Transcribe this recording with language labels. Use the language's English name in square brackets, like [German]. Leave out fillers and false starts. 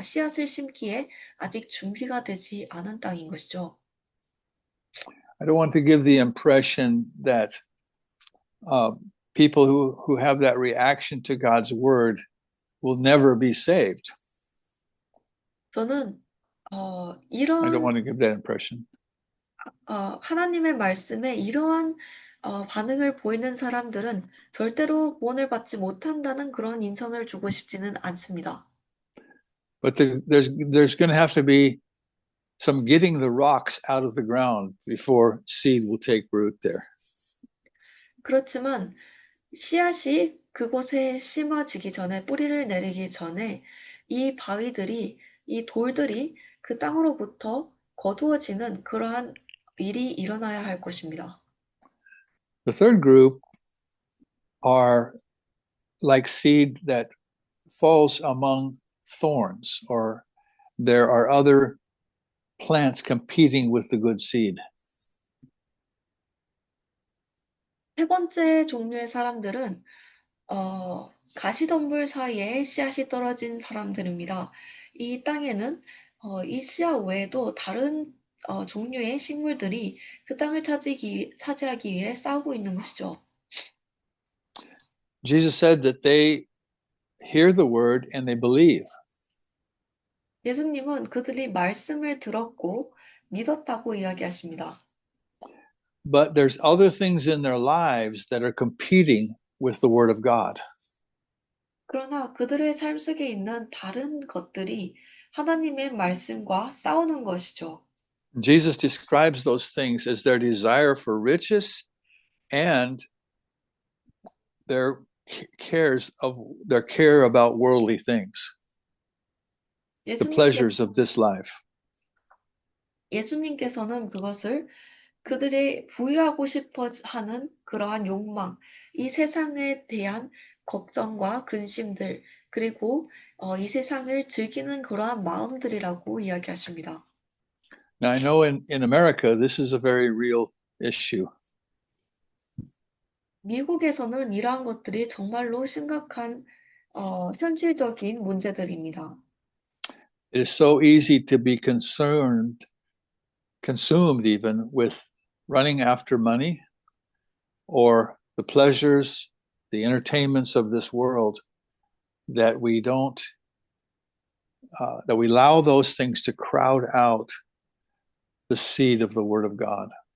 [Korean] 씨앗을 심기에 아직 준비가 되지 않은 땅인 것이죠. [English] I don't want to give the impression that people who have that reaction to God's word will never be saved. [Korean] 저는 [English] I don't [Korean] 이런 [English] want to give that impression. [Korean] 하나님의 말씀에 이러한 반응을 보이는 사람들은 절대로 구원을 받지 못한다는 그런 인상을 주고 싶지는 않습니다. [English] But there's going to have to be some getting the rocks out of the ground before seed will take root there. [Korean] 그렇지만 씨앗이 그곳에 심어지기 전에 뿌리를 내리기 전에 이 돌들이 그 땅으로부터 거두어지는 그러한 일이 일어나야 할 것입니다. [English] The third group are like seed that falls among thorns, or there are other plants competing with the good seed. [Korean] 세 번째 종류의 사람들은 가시덤불 사이에 씨앗이 떨어진 사람들입니다. 이 땅에는 이 씨앗 외에도 다른 종류의 식물들이 그 땅을 차지하기 위해 싸우고 있는 것이죠. [English] Jesus said that they hear the word and they believe. [Korean] 예수님은 그들이 말씀을 들었고 믿었다고 이야기하십니다. [English] But there's other things in their lives that are competing with the word of God. [Korean] 그러나 그들의 삶 속에 있는 다른 것들이 하나님의 말씀과 싸우는 것이죠. [English] Jesus describes those things as their desire for riches and their care about worldly things, the pleasures of this life. [Korean] 예수님께서는 그것을 그들의 부유하고 싶어 하는 그러한 욕망, 이 세상에 대한 걱정과 근심들, 그리고 이 세상을 즐기는 그러한 마음들이라고 이야기하십니다. [English] Now, I know in America, this is a very real issue. [Korean] 미국에서는 이러한 것들이 정말로 심각한 현실적인 문제들입니다. [English] It is so easy to be consumed even with running after money or the pleasures, the entertainments of this world, that we allow those things to crowd out the seed of the Word of God.